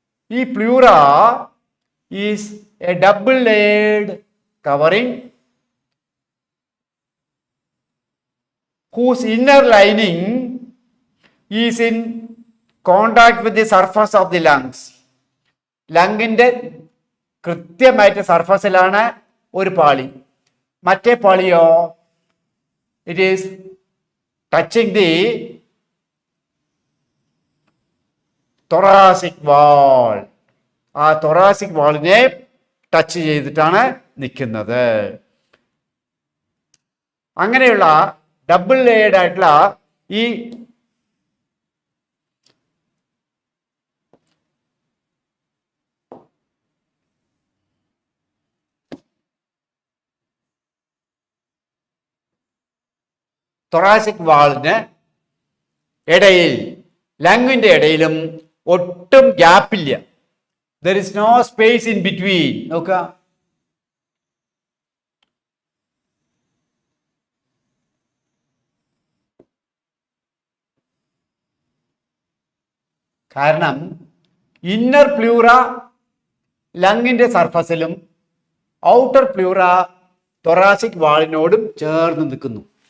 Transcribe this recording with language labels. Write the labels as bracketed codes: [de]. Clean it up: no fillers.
[en] ഈ pleura is a double layered covering whose inner lining is in contact with the surface of the lungs. [ml] ലങ്ങിൻ്റെ കൃത്യമായിട്ട് സർഫസിലാണ് ഒരു പാളി. മറ്റേ പാളിയോ [en] It is touching the thoracic wall. [ml] ആ thoracic വാളിനെ touch ചെയ്തിട്ടാണ് നിൽക്കുന്നത്. അങ്ങനെയുള്ള ഡബിൾ ലെയർഡ് ആയിട്ടുള്ള ഈ തൊറാസിക് വാളിന് ഇടയിൽ, ലങ്ങിൻ്റെ ഇടയിലും ഒട്ടും ഗ്യാപ്പില്ല. [en] There is no space in between. [ml] നോക്കുക, കാരണം inner pleura ലങ്ങിൻ്റെ സർഫസിലും outer pleura thoracic വാളിനോടും ചേർന്ന് നിൽക്കുന്നു.